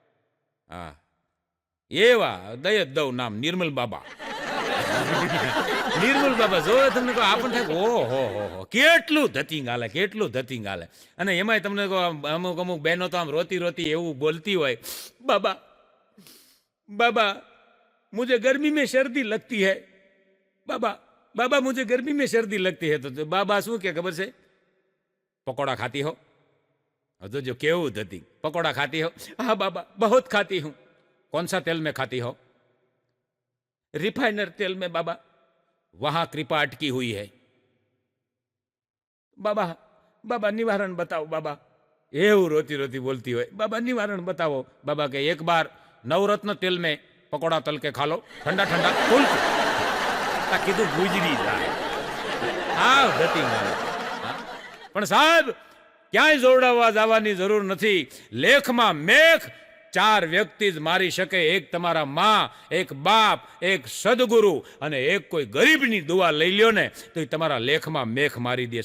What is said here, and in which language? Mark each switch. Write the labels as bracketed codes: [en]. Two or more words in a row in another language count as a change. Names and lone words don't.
[gu] હા, એવા દય દઉં નામ, નિર્મલ બાબા. નિર્મલ બાબા જો તમને કહો આપણને થાય ઓહો હો કેટલું ધતિંગ હાલે, કેટલું ધતિંગ હાલે. અને એમાંય તમને કહો અમુક અમુક બહેનો તો આમ રોતી રોતી એવું બોલતી હોય, બાબા બાબા [hi] मुझे गर्मी में शर्दी लगती है, बाबा बाबा मुझे गर्मी में शर्दी लगती है. तो बाबा [gu] શું કે ખબર છે? [hi] पकोड़ा खाती हो. [gu] તો જો કેવું ધતિંગ, [hi] पकोड़ा खाती हो? हाँ बाबा बहुत खाती हूँ. कौन सा तेल में खाती हो? रिफाइनर तेल में बाबा, वहां कृपा अटकी हुई है. बाबा बाबा निवारण बताओ बाबा. [gu] એવું રોતી રોતી બોલતી હોય, બાબા નિવારણ બતાવો. બાબા કે [hi] एक बार नवरत्न तेल में पकोड़ा तल के खा लो, ठंडा ठंडा फूल [gu] કીધું ગુજરી જાય. હા ધતિંગ આવે. પણ સાહેબ ક્યાંય જોડાવા જવાની જરૂર નથી. લેખમાં મેખ 4 વ્યક્તિ જ મારી શકે. એક તમારા માં, એક બાપ, એક સદગુરુ અને એક કોઈ ગરીબની દુઆ લઈ લ્યો ને તો એ તમારા લેખમાં મેખ મારી દે.